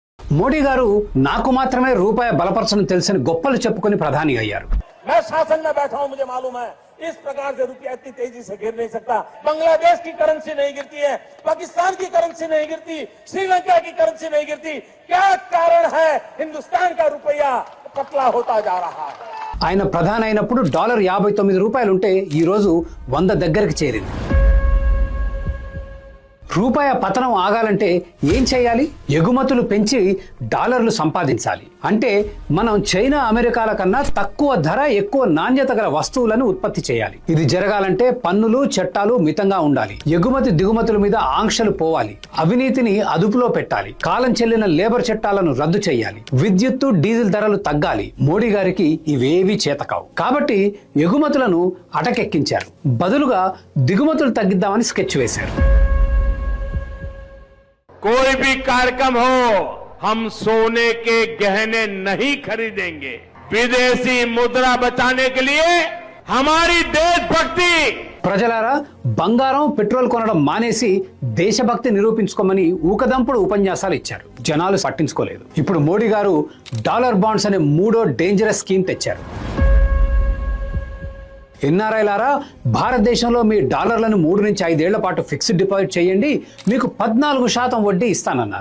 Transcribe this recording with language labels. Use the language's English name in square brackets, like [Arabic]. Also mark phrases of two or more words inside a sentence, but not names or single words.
[Telugu] మోడీ గారు నాకు మాత్రమే రూపాయి బలపరచడం తెలిసిన గొప్పలు చెప్పుకొని ప్రధాని అయ్యారు. [Hindi] मैं शासन में बैठा हूं, मुझे मालूम है इस प्रकार से रुपया इतनी तेजी से गिर नहीं सकता। बांग्लादेश की करेंसी नहीं गिरती है, पाकिस्तान की करेंसी नहीं गिरती, श्रीलंका की करेंसी नहीं गिरती। क्या कारण है हिंदुस्तान का रुपया पतला होता जा रहा है? [Telugu] ఆయన ప్రధాని అయినప్పుడు డాలర్ 59 రూపాయలు ఉంటే ఈ రోజు 100 దగ్గరికి చేరింది. రూపాయ పతనం ఆగాలంటే ఏం చేయాలి? ఎగుమతులు పెంచి డాలర్లు సంపాదించాలి. అంటే మనం చైనా, అమెరికాల కన్నా తక్కువ ధర, ఎక్కువ నాణ్యత గల వస్తువులను ఉత్పత్తి చేయాలి. ఇది జరగాలంటే పన్నులు, చట్టాలు మితంగా ఉండాలి. ఎగుమతి దిగుమతుల మీద ఆంక్షలు పోవాలి. అవినీతిని అదుపులో పెట్టాలి. కాలం చెల్లిన లేబర్ చట్టాలను రద్దు చేయాలి. విద్యుత్తు, డీజిల్ ధరలు తగ్గాలి. మోడీ గారికి ఇవేవీ చేతకావు. కాబట్టి ఎగుమతులను అటకెక్కించారు. బదులుగా దిగుమతులు తగ్గిద్దామని స్కెచ్ వేశారు. [Hindi] कोई भी कार्यक्रम हो, हम सोने के गहने नहीं खरीदेंगे। विदेशी मुद्रा बचाने के लिए हमारी देशभक्ति। [Telugu] ప్రజలారా, బంగారం, పెట్రోల్ కొనడం మానేసి దేశభక్తి నిరూపించుకోమని ఊకదంపుడు ఉపన్యాసాలు ఇచ్చారు. జనాలు పట్టించుకోలేదు. ఇప్పుడు మోడీ గారు [English] dollar bonds [Telugu] అనే మూడో [English] dangerous scheme [Telugu] తెచ్చారు. ఎన్ఆర్ఐలారా, భారతదేశంలో మీ డాలర్లను 3 నుంచి 5 ఏళ్ల పాటు [English] fixed deposit [Telugu] చేయండి, మీకు 14% వడ్డీ ఇస్తానన్నారు.